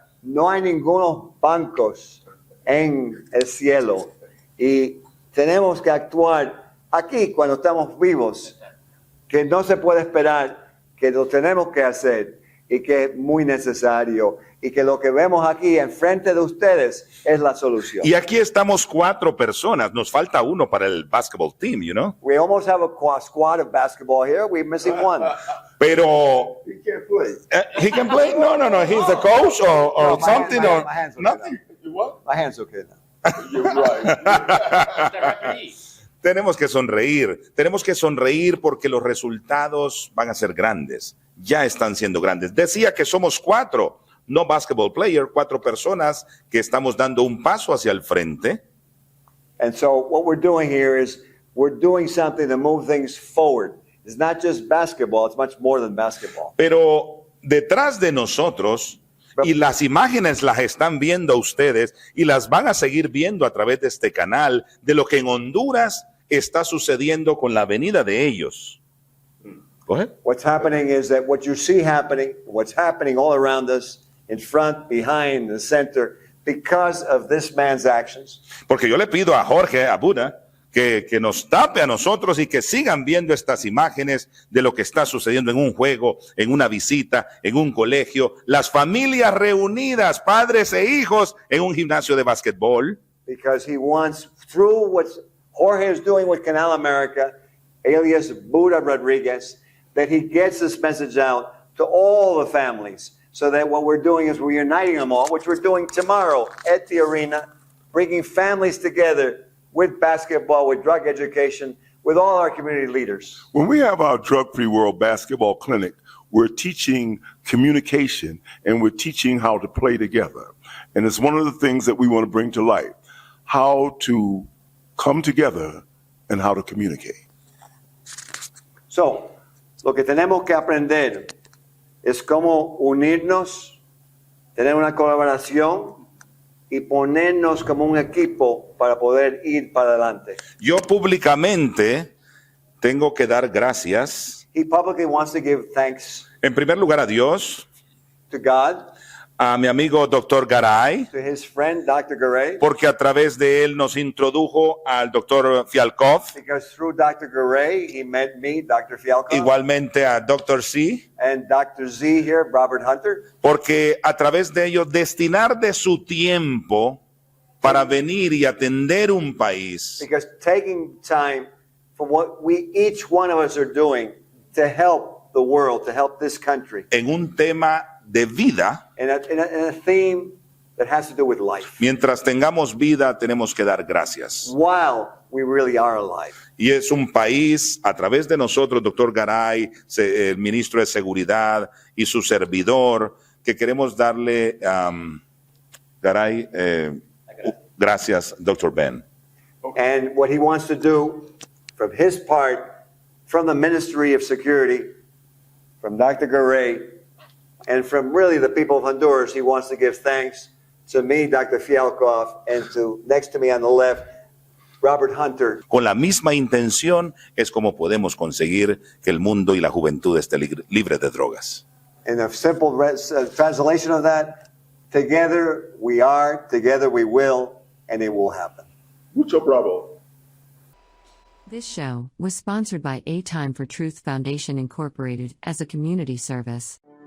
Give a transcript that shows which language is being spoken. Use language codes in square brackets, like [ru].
[es] No hay ningunos bancos en el cielo y tenemos que actuar aquí cuando estamos vivos, que no se puede esperar, que lo tenemos que hacer y que es muy necesario y que lo que vemos aquí enfrente de ustedes es la solución. Y aquí estamos 4 personas. Nos falta uno para el basketball team, [en] you know. We almost have a squad of basketball here. We're missing one. [es] Pero [en] He can't play. he can play. No. He's the coach or No, my something hand- or my hand's okay nothing. You what? My hand's okay now. You're right. [es] Tenemos que sonreír porque los resultados van a ser grandes. Ya están siendo grandes. Decía que somos 4, [en] no basketball player, [es] 4 personas que estamos dando un paso hacia el frente. [en] And so what we're doing here is we're doing something to move things forward. It's not just basketball, it's much more than basketball. [es] Pero detrás de nosotros, y las imágenes las están viendo ustedes y las van a seguir viendo a través de este canal, de lo que en Honduras está sucediendo con la venida de ellos. [en] Go ahead. What's happening is that what you see happening, what's happening all around us, in front, behind, the center, because of this man's actions. [es] Porque yo le pido a Jorge, a Buda, que nos tape a nosotros y que sigan viendo estas imágenes de lo que está sucediendo en un juego, en una visita, en un colegio, las familias reunidas, padres e hijos, en un gimnasio de básquetbol. [en] Because he wants, through what Jorge is doing with Canal America, alias Buda Rodriguez, that he gets this message out to all the families, so that what we're doing is we're uniting them all, which we're doing tomorrow at the arena, bringing families together with basketball, with drug education, with all our community leaders. When we have our drug-free world basketball clinic, we're teaching communication and we're teaching how to play together. And it's one of the things that we want to bring to light, how to come together and how to communicate. [es] So, lo que tenemos que aprender es cómo unirnos, tener una colaboración y ponernos como un equipo para poder ir para adelante. Yo públicamente tengo que dar gracias, [en] He publicly wants to give thanks [es] en primer lugar a Dios, [en] to God, [es] a mi amigo Dr. Garay, [en] to his friend Dr. Garay, [es] porque a través de él nos introdujo al Dr. Fialkoff, [en] because through Dr. Garay, he met me, Dr. Fialkoff, [es] igualmente a Dr. C, [en] and Dr. Z here, Robert Hunter. [es] porque a través de ellos destinar de su tiempo para venir y atender un país, [en] Because taking time from what we, each one of us are doing to help the world, to help this country, [es] en un tema de vida. [en] in a theme that has to do with life, [es] Mientras tengamos vida, tenemos que dar gracias. [en] while we really are alive. [es] Y es un país, a través de nosotros, doctor Garay, el ministro de Seguridad y su servidor, que queremos darle, Garay, gracias, doctor Ben. [en] And what he wants to do from his part, from the Ministry of Security, from Dr. Garay, and from really the people of Honduras, he wants to give thanks to me, Dr. Fialkoff, and to, next to me on the left, Robert Hunter. [es] Con la misma intención es como podemos conseguir que el mundo y la juventud esté libre de drogas. [en] And a simple translation of that, together we are, together we will, and it will happen. [es] Mucho bravo. [en] This show was sponsored by A Time for Truth Foundation Incorporated as a community service.